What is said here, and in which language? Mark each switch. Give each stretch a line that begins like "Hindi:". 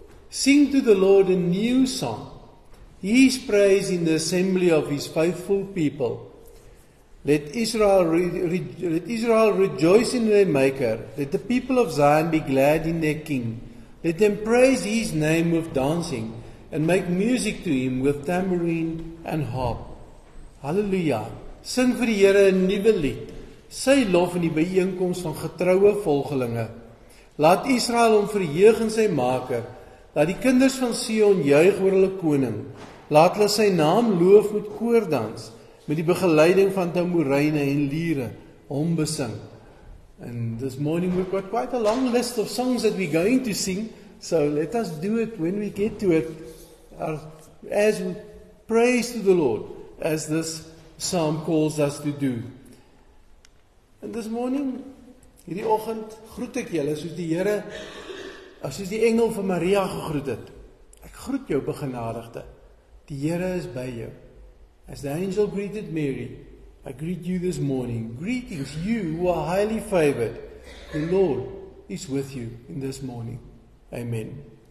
English: Sing to the Lord a new song. His praise in the assembly of His faithful people. Let Israel rejoice in their Maker. Let the people of Zion be glad in their King. Let them praise His name with dancing and make music to Him with tambourine and harp. Hallelujah.
Afrikaans: Sing vir die Here 'n nuwe lied. Sy lof in die byeenkoms van getroue volgelinge. Laat Israel hom verheug in sy Maker. Laat die kinders van Sion juig oor hulle koning. Laat hulle sy naam loof met koordans, met die begeleiding van tamboeryne en liere, hom besing.
English: And this morning we've got quite a long list of songs that we're going to sing, so let us do it when we get to it, as we praise to the Lord, as this psalm calls us to do. And this morning,
Afrikaans: hierdie oggend, groet ek julle soos die Here, soos die engel van Maria gegroet het. Ek groet jou, begenadigde. Die Here is by jou.
English: As the angel greeted Mary, I greet you this morning. Greetings, you who are highly favored. The Lord is with you in this morning. Amen.